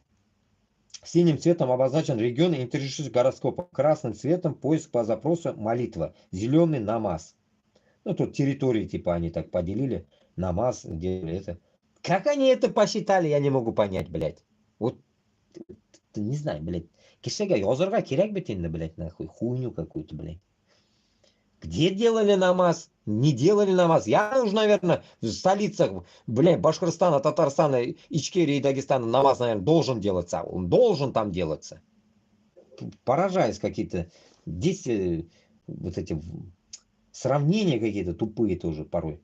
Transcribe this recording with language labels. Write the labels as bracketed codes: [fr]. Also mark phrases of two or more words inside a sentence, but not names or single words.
[ru] Синим цветом обозначен регион интересующий гороскопом. Красным цветом поиск по запросу молитва. Зеленый намаз. Ну, тут территории типа они так поделили. Намаз, где это. Как они это посчитали, я не могу понять, блядь. Вот, не знаю, блядь. [tt] Кишега язырга керек бит инде, [ru] блядь, нахуй. Хуйню какую-то, блядь. Где делали намаз? Не делали намаз. Я уже, наверное, в столицах, блядь, Башкортостана, Татарстана, Ичкерии и Дагестана намаз, наверное, должен делаться. Он должен там делаться. Поражаюсь какие-то действия, вот эти сравнения какие-то тупые тоже порой.